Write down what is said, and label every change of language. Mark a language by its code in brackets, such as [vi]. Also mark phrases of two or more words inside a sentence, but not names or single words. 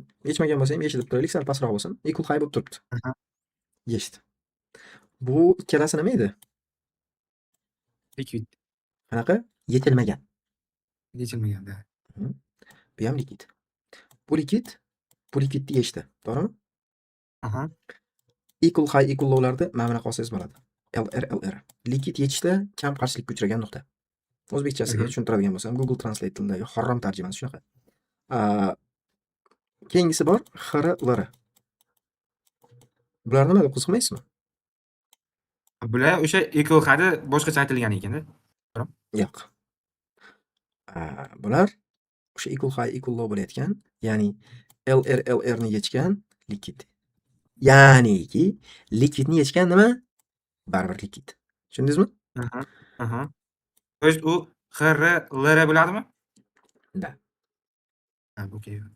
[uz] Yechmagan bo'lsa ham yechdi deb turaylik, sal pastroq bo'lsin. [en] Equal high [uz] bo'lib turibdi. Aha. Yechdi. Bu ikkalasi nima edi? Liquid. Qanaqa? Yetilmagan. Yechilmagan, da. Bu ham likvid. Bu likvidni yechdi, to'g'rimi? Aha. [en] Equal high, equal low'larda [uz] mana bunaqa olsangiz bo'ladi. LR. Likvid yechishda kam qarshilikka uchragan nuqta. O'zbekchasiga tushuntiradigan bo'lsam, Google Translate tilidagi harom tarjimasi shunaqa. Keyingisi bor XR. Bular nima deb qiziqmaysizmi? Bular o'sha equal hadi boshqacha aytilgan ekan-da. Yo'q. Bular o'sha [en] equal high, equal low [uz] bo'layotgan, ya'ni LR ni yechgan likvid. Ya'niki likvidni yechgan nima? Baribir likvid. Tushundingizmi? Aha. [ru] То есть [uz] u XR, LR bo'ladimi? Da. Ha, okey.